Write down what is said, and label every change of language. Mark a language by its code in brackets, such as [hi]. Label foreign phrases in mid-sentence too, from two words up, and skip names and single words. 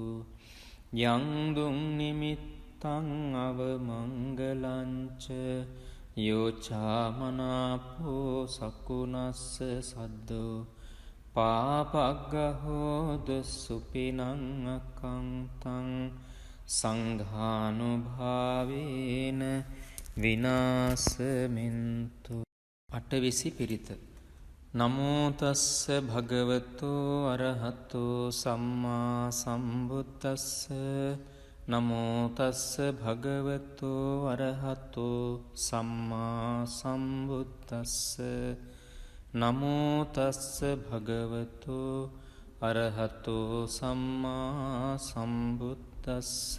[pi] යං දුං නිමිත්තං අවමංගලංච යෝචාමනාපෝ සකුනස්ස සද්දෝ පාපග්ගහෝද සුපිනං අකංතං සංඝානුභාවේන විනාසමින්තු. [si] අටවිසි පිරිත. [pi] නමෝ තස්ස භගවතු අරහතු සම්මා සම්බුද්දස්ස. නමෝ තස්ස භගවතු අරහතු සම්මා සම්බුද්දස්ස. නමෝ තස්ස භගවතු අරහතු සම්මා සම්බුද්දස්ස.